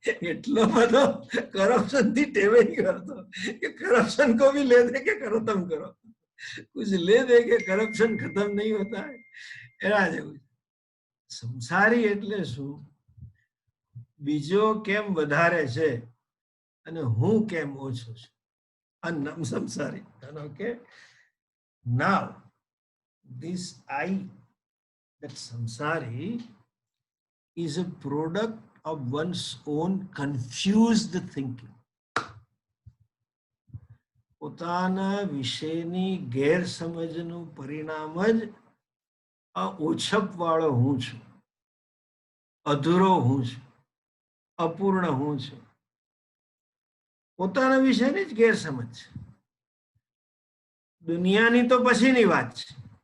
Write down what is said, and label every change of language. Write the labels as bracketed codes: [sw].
[gu] એટલો બધો કરપ્શન થી ટેવાઈ ગયો હતો કે કરપ્શન [hi] को भी ले दे के खत्म करो, कुछ ले दे के करप्शन खत्म नहीं होता है. [gu] એના જેવું સંસારી એટલે શું? બીજો કેમ વધારે છે અને હું કેમ ઓછો છું, આ નામ સંસારી. [en] Okay, now this I, that samsari is a product of one's own confused thinking. [gu] પોતાના વિશેની ગેરસમજનું પરિણામ જ આ ઓછપ વાળો હું છું, અધૂરો હું છું, અપૂર્ણ હું છું. પોતાના વિશેની જ ગેરસમજ છે. દુનિયાની તો પછીની વાત છે.